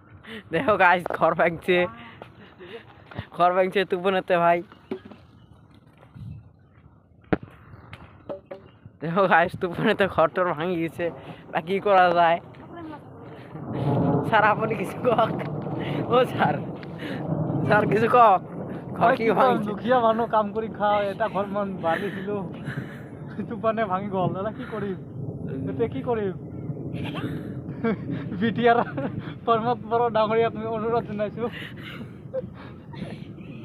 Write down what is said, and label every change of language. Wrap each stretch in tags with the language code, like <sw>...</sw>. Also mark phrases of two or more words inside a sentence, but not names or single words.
<bn>দেখো গাইস খড় ভাঙছে তুফানেতে ভাই। দেখো গাইস তুফানেতে খড় টর ভাঙি গেছে, তা কি করা যায়? স্যার আপনি কিছু কক। ও স্যার কিছু কক। খড় কি ভাঙছে?</bn> <as>দুখিয়া মানুহ কাম কৰি খাওঁ, এটা ঘৰ মান বালি দিলো তুফানে ভাঙি গ'ল। দাদা কি কৰিম এতিয়া, কি কৰিম? বিটিআৰ প্ৰমোদ বড়ো ডাঙৰীয়াক মই অনুৰোধ জনাইছো।</as>